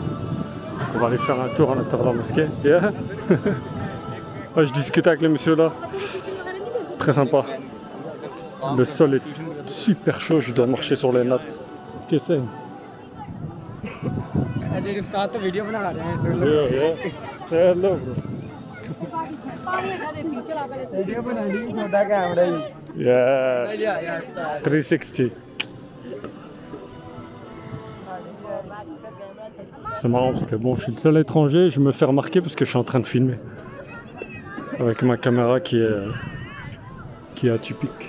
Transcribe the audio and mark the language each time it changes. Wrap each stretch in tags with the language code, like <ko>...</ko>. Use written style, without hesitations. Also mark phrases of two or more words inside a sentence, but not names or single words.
<fr>On va aller faire un tour à l'intérieur de la mosquée.</fr> <en>Yeah.</en> <fr>Ouais, je discutais avec le monsieur là. Très sympa. Le sol est super chaud, je dois marcher sur les nattes. Qu'est-ce que c'est?</fr> <hi>वीडियो बना रहे हैं</hi> <en>Yeah, yeah. Say hello, bro.</en> <hi>वीडियो बना ली छोटा कैमरा ही</hi> <en>Yeah. 360.</en> <fr>C'est marrant parce que bon, je suis le seul étranger, je me fais remarquer parce que je suis en train de filmer. Avec ma caméra qui est atypique.</fr>